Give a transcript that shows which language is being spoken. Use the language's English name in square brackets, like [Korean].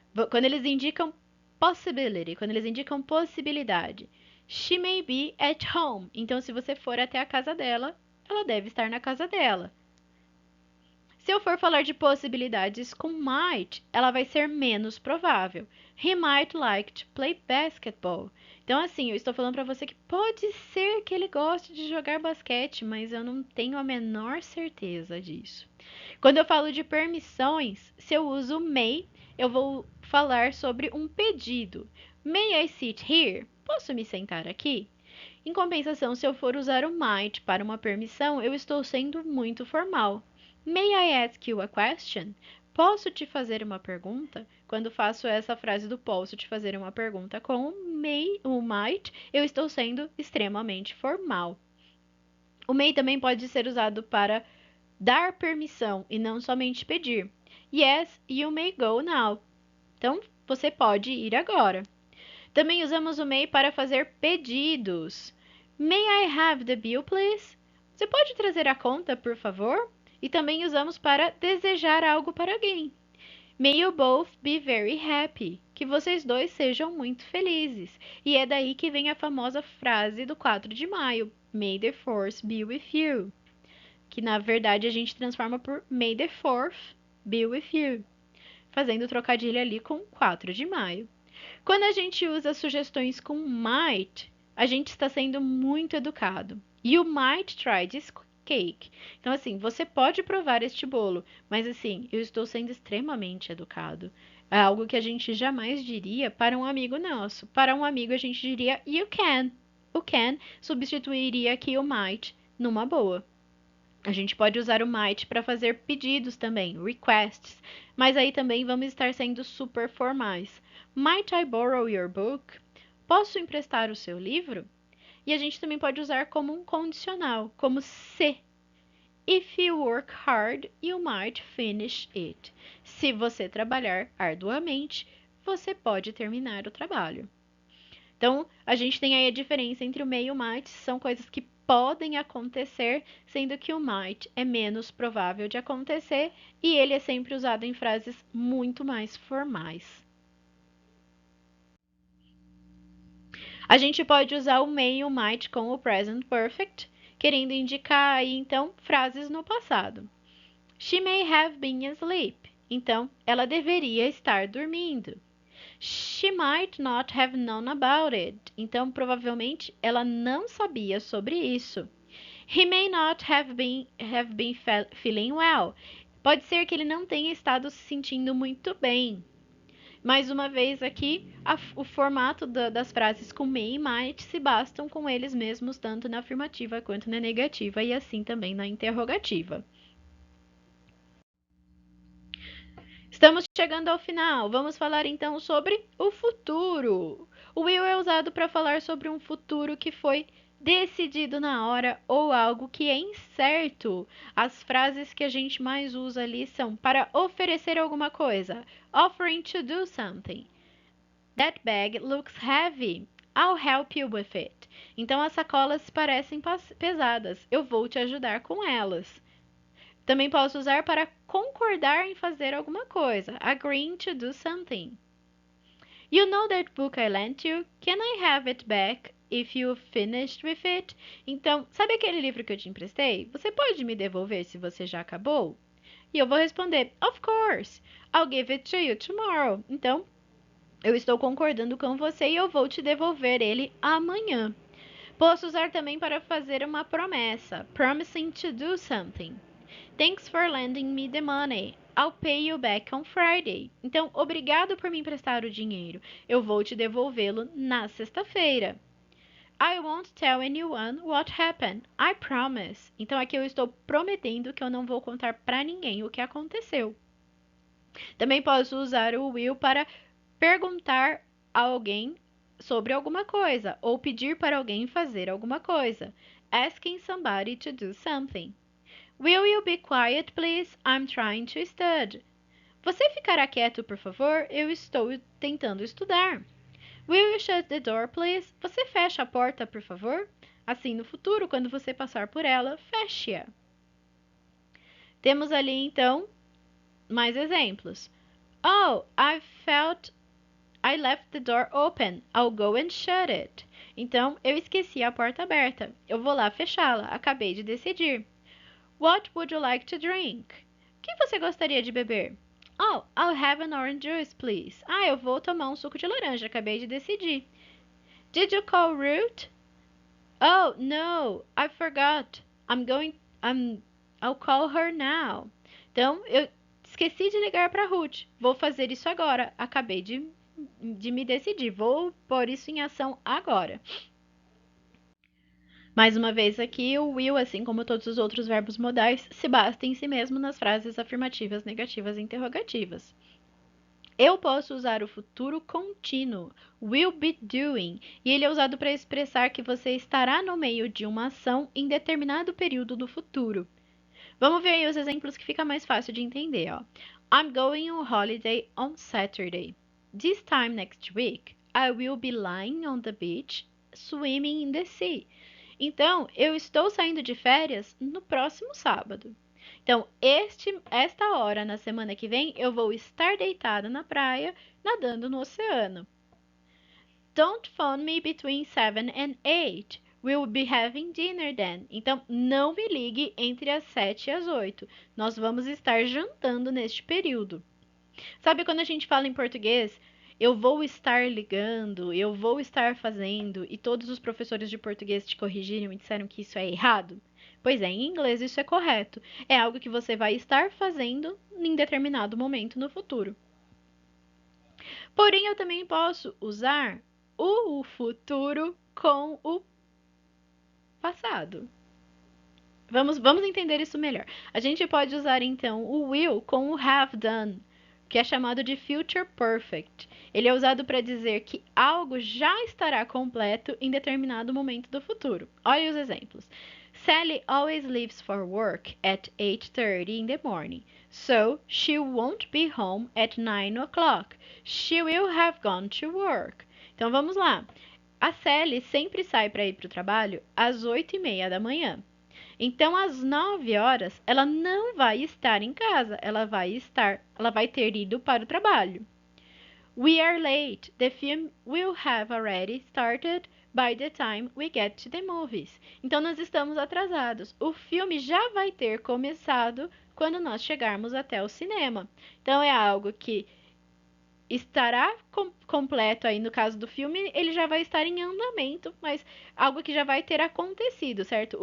[Portuguese] Quando eles indicam possibility, quando eles indicam possibilidade, [English] she may be at home. [Portuguese] Então, se você for até a casa dela, ela deve estar na casa dela. Se eu for falar de possibilidades com might, ela vai ser menos provável. [English] He might like to play basketball. [Portuguese] Então, assim, eu estou falando para você que pode ser que ele goste de jogar basquete, mas eu não tenho a menor certeza disso. Quando eu falo de permissões, se eu uso may, eu vou falar sobre um pedido. [English] May I sit here? [Portuguese] Posso me sentar aqui? Em compensação, se eu for usar o might para uma permissão, eu estou sendo muito formal. [English] May I ask you a question? [Portuguese] Posso te fazer uma pergunta? Quando faço essa frase do posso te fazer uma pergunta com o might, eu estou sendo extremamente formal. O may também pode ser usado para dar permissão e não somente pedir. [English] Yes, you may go now. [Portuguese] Então, você pode ir agora. Também usamos o may para fazer pedidos. [English] May I have the bill, please? [Portuguese] Você pode trazer a conta, por favor? E também usamos para desejar algo para alguém. [English] May you both be very happy. [Portuguese] Que vocês dois sejam muito felizes. E é daí que vem a famosa frase do 4 de maio. [English] May the force be with you. [Portuguese] Que na verdade a gente transforma por [English] May the 4th be with you. [Portuguese] Fazendo o trocadilho ali com 4 de maio. Quando a gente usa sugestões com might, a gente está sendo muito educado. [English] You might try this cake. [Portuguese] Então, assim, você pode provar este bolo, mas assim, eu estou sendo extremamente educado. É algo que a gente jamais diria para um amigo nosso. Para um amigo, a gente diria [English] you can. [Portuguese] O can substituiria aqui o might numa boa. A gente pode usar o might para fazer pedidos também, requests, mas aí também vamos estar sendo super formais. [English] Might I borrow your book? [Portuguese] Posso emprestar o seu livro? E a gente também pode usar como um condicional, como se. [English] If you work hard, you might finish it. [Portuguese] Se você trabalhar arduamente, você pode terminar o trabalho. Então, a gente tem aí a diferença entre o may e o might, são coisas que podem acontecer, sendo que o might é menos provável de acontecer e ele é sempre usado em frases muito mais formais. A gente pode usar o may e o might com o present perfect, querendo indicar aí então frases no passado. [English] She may have been asleep. [Portuguese] Então, ela deveria estar dormindo. [English] She might not have known about it. [Portuguese] Então, provavelmente, ela não sabia sobre isso. [English] He may not have been feeling well. [Portuguese] Pode ser que ele não tenha estado se sentindo muito bem. Mais uma vez aqui, o formato das frases com may e might se bastam com eles mesmos, tanto na afirmativa quanto na negativa, e assim também na interrogativa. Estamos chegando ao final. Vamos falar então sobre o futuro. O will é usado para falar sobre um futuro que foi decidido na hora ou algo que é incerto. As frases que a gente mais usa ali são para oferecer alguma coisa. [English] Offering to do something. That bag looks heavy. I'll help you with it. [Portuguese] Então as sacolas parecem pesadas. Eu vou te ajudar com elas. Também posso usar para concordar em fazer alguma coisa. [English] Agreeing to do something. You know that book I lent you? Can I have it back if you've finished with it? [Portuguese] Então, sabe aquele livro que eu te emprestei? Você pode me devolver se você já acabou? E eu vou responder, [English] of course. I'll give it to you tomorrow. [Portuguese] Então, eu estou concordando com você e eu vou te devolver ele amanhã. Posso usar também para fazer uma promessa. [English] Promising to do something. Thanks for lending me the money. I'll pay you back on Friday. [Portuguese] Então, obrigado por me emprestar o dinheiro. Eu vou te devolvê-lo na sexta-feira. [English] I won't tell anyone what happened. I promise. [Portuguese] Então, aqui eu estou prometendo que eu não vou contar para ninguém o que aconteceu. Também posso usar o will para perguntar a alguém sobre alguma coisa ou pedir para alguém fazer alguma coisa. [English] Asking somebody to do something. Will you be quiet, please? I'm trying to study. [Portuguese] Você ficará quieto, por favor? Eu estou tentando estudar. [English] Will you shut the door, please? [Portuguese] Você fecha a porta, por favor? Assim, no futuro, quando você passar por ela, feche-a. Temos ali, então, mais exemplos. [English] Oh, I left the door open. I'll go and shut it. [Portuguese] Então, eu esqueci a porta aberta. Eu vou lá fechá-la. Acabei de decidir. [English] What would you like to drink? [Portuguese] O que você gostaria de beber? [English] Oh, I'll have an orange juice, please. [Portuguese] Eu vou tomar um suco de laranja. Acabei de decidir. [English] Did you call Ruth? Oh, no, I forgot. I'll call her now. [Portuguese] Então, eu esqueci de ligar para Ruth. Vou fazer isso agora. Acabei de me decidir. Vou pôr isso em ação agora. Mais uma vez aqui, o will, assim como todos os outros verbos modais, se basta em si mesmo nas frases afirmativas, negativas e interrogativas. Eu posso usar o futuro contínuo, [English] will be doing, [Portuguese] e ele é usado para expressar que você estará no meio de uma ação em determinado período do futuro. Vamos ver aí os exemplos que fica mais fácil de entender, ó. [English] I'm going on holiday on Saturday. This time next week, I will be lying on the beach, swimming in the sea. [Portuguese] Então, eu estou saindo de férias no próximo sábado. Então, esta hora na semana que vem, eu vou estar deitada na praia, nadando no oceano. Don't phone me between 7 and 8. We'll be having dinner then. Então, não me ligue entre as 7 e as 8. Nós vamos estar jantando neste período. Sabe quando a gente fala em português, eu vou estar ligando, eu vou estar fazendo, e todos os professores de português te corrigiram e disseram que isso é errado? Pois é, em inglês isso é correto. É algo que você vai estar fazendo em determinado momento no futuro. Porém, eu também posso usar o futuro com o passado. Vamos entender isso melhor. A gente pode usar então o will com o have done, que é chamado de future perfect. Ele é usado para dizer que algo já estará completo em determinado momento do futuro. Olha os exemplos. [English] Sally always leaves for work at 8:30 in the morning, so she won't be home at 9 o'clock. She will have gone to work. [Portuguese] Então vamos lá. A Sally sempre sai para ir para o trabalho às 8:30 da manhã. Então, às 9 horas, ela não vai estar em casa, ela vai ter ido para o trabalho. [English] We are late. The film will have already started by the time we get to the movies. [Portuguese] Então, nós estamos atrasados. O filme já vai ter começado quando nós chegarmos até o cinema. Então, é algo que estará completo aí no caso do filme, ele já vai estar em andamento, mas algo que já vai ter acontecido, certo?